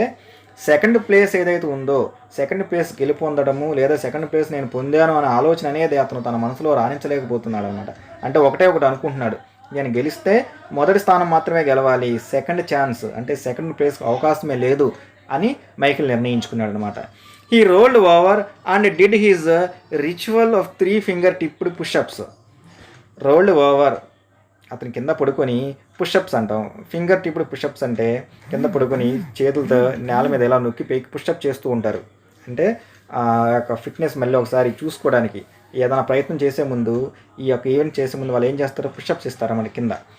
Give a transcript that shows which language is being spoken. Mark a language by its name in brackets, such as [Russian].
[Telugu] అంటే second place ఏదైతే ఉందో, సెకండ్ ప్లేస్ గెలుపొందడము లేదా సెకండ్ ప్లేస్ నేను పొందాను అనే ఆలోచన అనేది అతను తన మనసులో రాణించలేకపోతున్నాడు అనమాట. అంటే ఒకటి అనుకుంటున్నాడు, నేను గెలిస్తే మొదటి స్థానం మాత్రమే గెలవాలి, సెకండ్ ఛాన్స్ అంటే సెకండ్ ప్లేస్ అవకాశమే లేదు అని మైకెల్ నిర్ణయించుకున్నాడు అనమాట. [English] He rolled over and did his ritual of 3 finger tipped push-ups. [Telugu] Rolled over, అతను కింద పడుకొని పుషప్స్ అంటాం. ఫింగర్ టిప్డ్ పుషప్స్ అంటే కింద పడుకొని చేతులతో నేల మీద ఎలా నొక్కి పైకి పుషప్ చేస్తూ ఉంటారు. అంటే ఆ యొక్క ఫిట్నెస్ మళ్ళీ ఒకసారి చూసుకోవడానికి ఏదైనా ప్రయత్నం చేసే ముందు, ఈ యొక్క ఈవెంట్ చేసే ముందు వాళ్ళు ఏం చేస్తారో పుషప్స్ ఇస్తారు మన కింద.